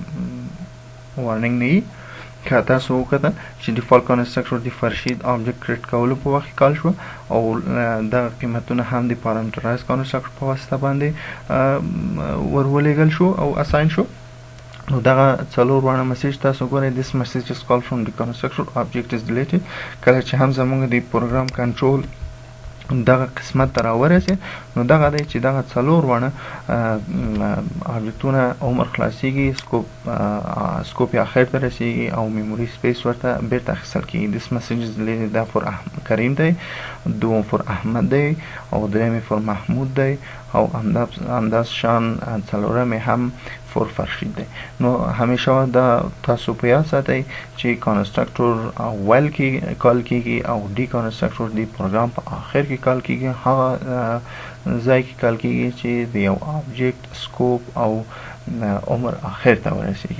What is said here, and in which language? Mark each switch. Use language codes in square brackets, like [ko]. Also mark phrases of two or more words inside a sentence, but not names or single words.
[ps] وارننګ نه وي که تاسو وکتل چې [en] default constructor [ps] د فرشید [en] object create [ps] کولو په وخت کې کال شوه او دغه قیمتونه هم د [en] parameterized constructor [ps] په واسطه باندې ورولېږل شو او اساین شو نو دغه څلور واړه مسیج تاسو ګورئ [en] this message is called from the constructor object is deleted [ps] کله چې هم زموږ د پروګرام کنټرول دغه قسمت ته راورسید نو دغه دی چې دغه څلور واړه آبجیکټونه عمر خلاصیږي سکوپ یې آخر ته رسیږي او [en] memory space [ps] ورته بیرته اخیستل کېږي [en] this message is deleted [ps] دا فور کریم دی دوم فور احمد دی او دریم فور محمود دی او همداس شان څلورم هم فور فرشید دی نو همیشه دا تاسو په یاد ساتئ چې کنسټرکټور اول کې کال کېږي او ډي کنسټرکټور د پروګرام په آخر کې کال کېږي هغه ځای کې کال کېږي چې د یو آبجیکټ سکوپ او عمر آخر ته ورسیږي.